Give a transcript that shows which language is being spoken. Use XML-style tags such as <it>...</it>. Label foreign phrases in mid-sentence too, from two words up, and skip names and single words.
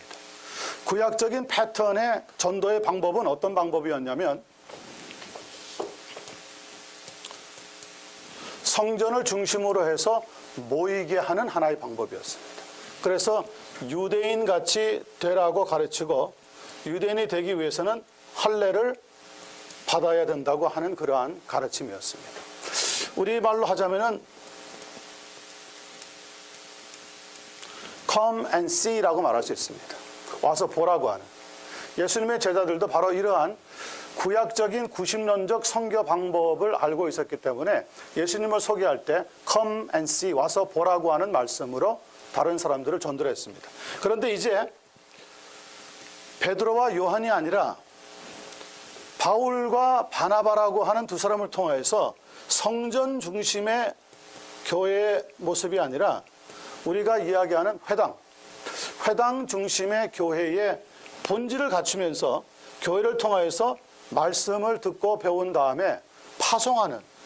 <ko>구약적인 패턴의 전도의 방법은 어떤 방법이었냐면, 성전을 중심으로 해서 모이게 하는 하나의 방법이었습니다. 그래서 유대인같이 되라고 가르치고, 유대인이 되기 위해서는 할례를 받아야 된다고 하는 그러한 가르침이었습니다. 우리말로 하자면은</ko> <en>come and see</en> <ko>라고 말할 수 있습니다. 와서 보라고 하는. 예수님의 제자들도 바로 이러한 구약적인 90년적 선교 방법을 알고 있었기 때문에 예수님을 소개할 때</ko> <en>come and see,</en> <ko>와서 보라고 하는 말씀으로 다른 사람들을 전도를 했습니다. 그런데 이제 베드로와 요한이 아니라 바울과 바나바라고 하는 두 사람을 통해서 성전 중심의 교회의 모습이 아니라 우리가 이야기하는 회당 중심의 교회의 본질을 갖추면서 교회를 통해서 말씀을 듣고 배운 다음에 파송하는,</ko>